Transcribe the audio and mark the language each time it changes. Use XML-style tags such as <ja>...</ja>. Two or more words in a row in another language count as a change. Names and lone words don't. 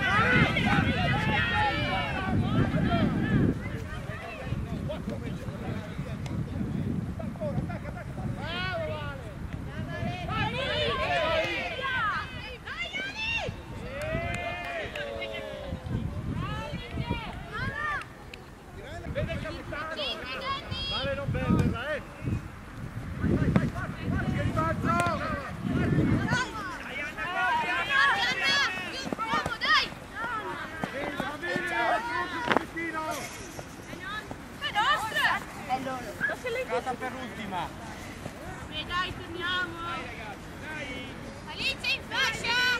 <it>Vede il capitano! Vale non perderla, eh! Vai, vai, vai, vai, che ribalzo! Giocata per l'ultima! Dai, torniamo! Alice in fascia!</it>